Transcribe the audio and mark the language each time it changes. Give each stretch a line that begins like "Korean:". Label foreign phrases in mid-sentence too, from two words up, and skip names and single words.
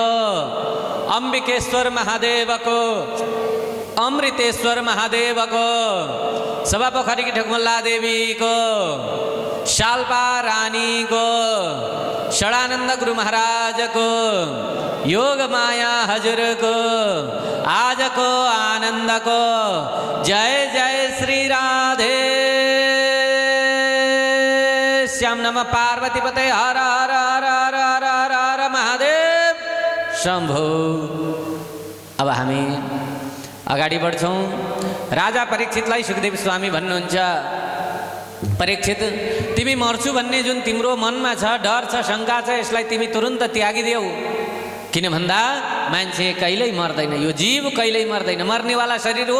Nepali: अम्बिकेश्वर महादेवको, अमृतेश्वर महादेवको, सभापोखरी ढकमल्ला देवीको, शाल्पा रानीको, षडानंद गुरु महाराजको, योग माया हजुरको, आजको आनन्दको, जय जय श्री राधे
Sanskrit: श्याम नम पार्वती पते हर हर हर हर हर हर हर महादेव शंभो।
Nepali: अब हामी अगाडि बढ्छौँ। राजा परीक्षितलाई सुखदेव स्वामी भन्नुहुन्छ, परीक्षित तिमी मर्छु भन्ने जुन तिम्रो मनमा छ, डर छ, शङ्का छ, यसलाई तिमी तुरुन्त त्यागिदेऊ। किन भन्दा मान्छे कहिल्यै मर्दैन, यो जीव कहिल्यै मर्दैन, मर्नेवाला शरीर हो।